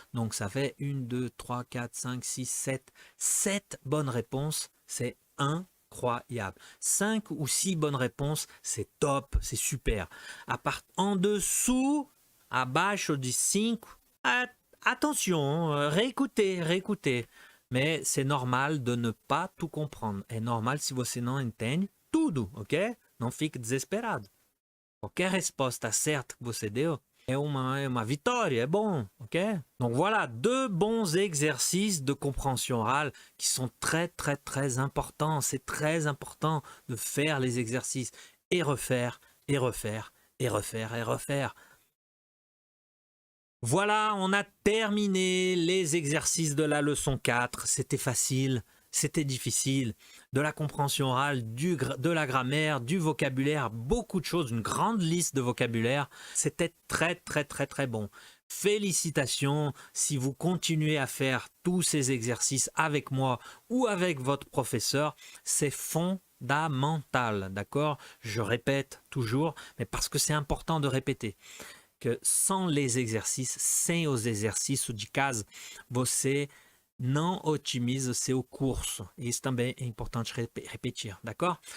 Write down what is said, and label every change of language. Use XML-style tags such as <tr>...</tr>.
<fr>Donc ça fait 1, 2, 3, 4, 5, 6, 7. 7 bonnes réponses, c'est incroyable. 5 ou 6 bonnes réponses, c'est top, c'est super. En dessous,</fr> <pt>abaixo de 5,</pt> <fr>attention, réécoutez. Mais c'est normal de ne pas tout comprendre.</fr> <pt>É normal se você não entende tudo, ok? Não fique desesperado. Qualquer resposta certa que você deu é uma vitória, é bom, ok?</pt> <fr>Donc voilà, 2 bons exercices de compréhension orale qui sont très très très importants. C'est très important de faire les exercices et refaire, et refaire, et refaire, et refaire. Voilà, on a terminé les exercices de la leçon 4. C'était facile, c'était difficile. De la compréhension orale, de la grammaire, du vocabulaire, beaucoup de choses, une grande liste de vocabulaire. C'était très très très très bon. Félicitations si vous continuez à faire tous ces exercices avec moi ou avec votre professeur. C'est fondamental, d'accord? Je répète toujours, mais parce que c'est important de répéter. Que sans les exercices,</fr> <pt>sem os exercícios de casa, você não otimiza o seu curso. Isso também é importante repetir,</pt> <fr>d'accord?</fr>